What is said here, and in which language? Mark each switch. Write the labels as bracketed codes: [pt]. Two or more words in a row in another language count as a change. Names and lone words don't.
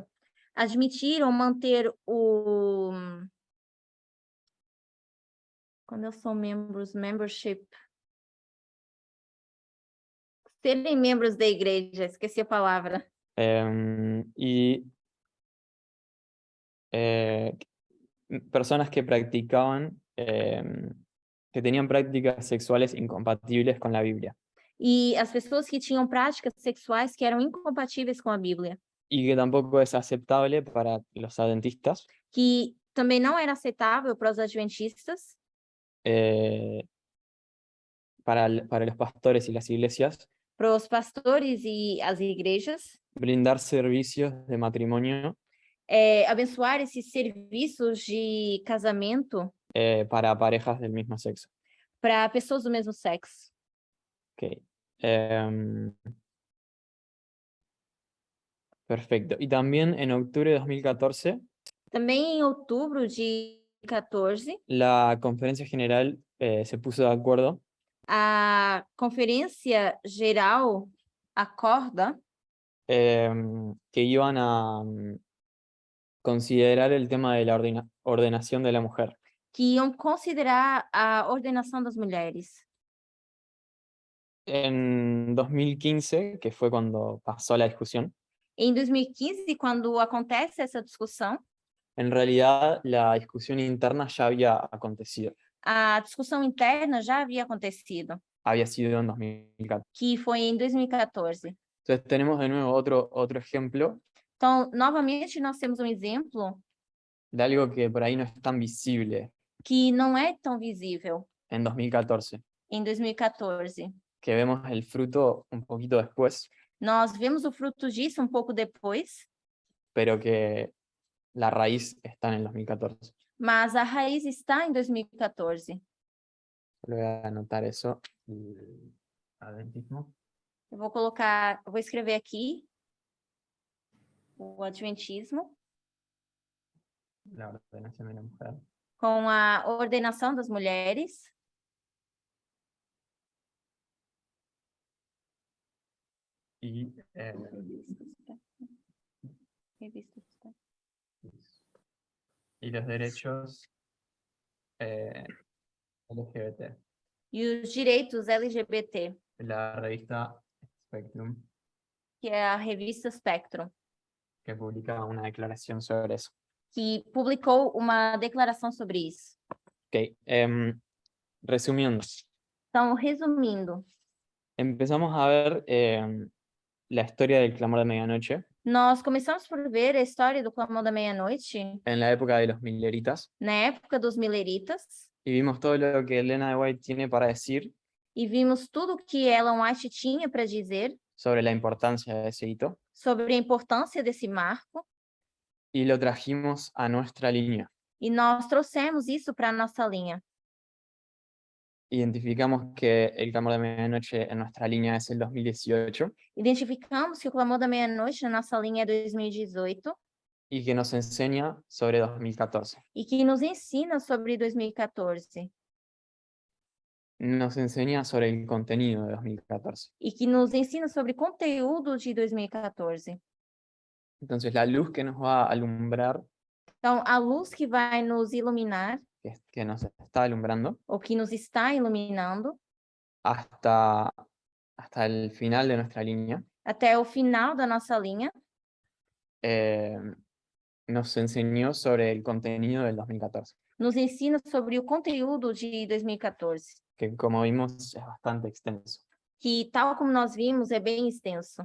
[pt] admitir ou manter o... Quando eu sou membership... Serem membros da igreja, esqueci a palavra. [es] y personas que practicaban, que tenían prácticas sexuales incompatibles con la Biblia [pt] E as pessoas que tinham práticas sexuais que eram incompatíveis com a Bíblia, [es] y que tampoco es aceptable para los adventistas [pt] que também não era aceitável para os adventistas, [es] para los pastores y las iglesias [pt] para os pastores e as igrejas, [es] brindar servicios de matrimonio [pt] abençoar esses serviços de casamento [es] para parejas del mismo sexo. [pt] para pessoas do mesmo sexo. [es] Ok. Perfecto. Y también en octubre de 2014, [pt] Também em outubro de 2014, [es] la Conferencia General se puso de acuerdo [pt] a Conferência Geral acorda [es] que iban a considerar el tema de la ordenación de la mujer. [pt] que iam considerar a ordenação das mulheres. [es] En 2015, que fue cuando pasó la discusión, [pt] Em 2015, quando acontece essa discussão, [es] en realidad la discusión interna ya había acontecido. [pt] a discussão interna já havia acontecido, [es] Había sido en 2014. [pt] que foi em 2014. [es] Entonces tenemos de nuevo otro ejemplo [pt] Então, novamente, nós temos exemplo [es] de algo que por ahí no es tan visible [pt] que não é tão visível [es] en 2014, [pt] em 2014. [es] que vemos el fruto un poquito después, [pt] Nós vemos o fruto disso pouco depois, [es] pero que la raíz está en el 2014. [pt] mas a raiz está em 2014. [es] Voy a anotar eso. Adventismo. [pt] Eu vou escrever aqui o adventismo [es] La ordenación de la mujer. [pt] com a ordenação das mulheres [es] Y los derechos LGBT. [pt] e os direitos LGBT, [es] La revista Spectrum, [pt] que é a revista Spectrum, [es] que publica una declaración sobre eso. [pt] que publicou uma declaração sobre isso. [es] Ok, resumiendo, [pt] Então, resumindo, [es] empezamos a ver la historia del clamor de medianoche [pt] nós começamos por ver a história do Clamor da Meia-Noite [es] en la época de los mileritas [pt] na época dos mileritas [es] y vimos todo lo que Elena de White tiene para decir [pt] e vimos tudo que Ellen White tinha para dizer [es] sobre la importancia de ese hito [pt] sobre a importância desse marco [es] y lo trajimos a nuestra línea. [pt] e nós trouxemos isso para a nossa linha. [es] Identificamos que el clamor de medianoche en nuestra línea es el 2018 [pt] Identificamos que o Clamor da Meia-Noite na nossa linha é 2018 [es] y que nos enseña sobre 2014. [pt] e que nos ensina sobre 2014 [es] Nos enseña sobre el contenido de 2014. [pt] e que nos ensina sobre conteúdo de 2014. [es] Entonces la luz que nos va a alumbrar, [pt] Então, a luz que vai nos iluminar, [es] que nos está alumbrando, [pt] ou que nos está iluminando, [es] hasta el final de nuestra línea, [pt] até o final da nossa linha, [es] nos enseñó sobre el contenido del 2014, [pt] nos ensina sobre o conteúdo de 2014, [es] que como vimos es bastante extenso. [pt] que, tal como nós vimos, é bem extenso.